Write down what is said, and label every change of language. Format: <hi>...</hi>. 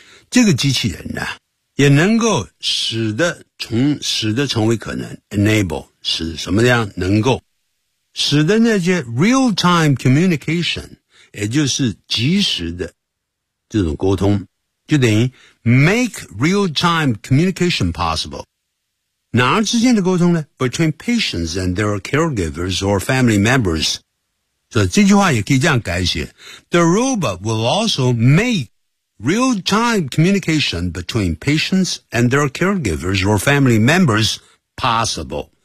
<zh>这个机器人呢也能够使得成为可能 enable, 使什么样能够使得那些 real-time communication, 也就是即时的这种沟通就等于</zh> <en>make real-time communication possible。</en> <zh>哪儿之间的沟通呢</zh> <en>?between patients and their caregivers or family members.</en> <zh>所以这句话也可以这样改写。</zh> <en>The robot will also make real-time communication between patients and their caregivers or family members possible.</en>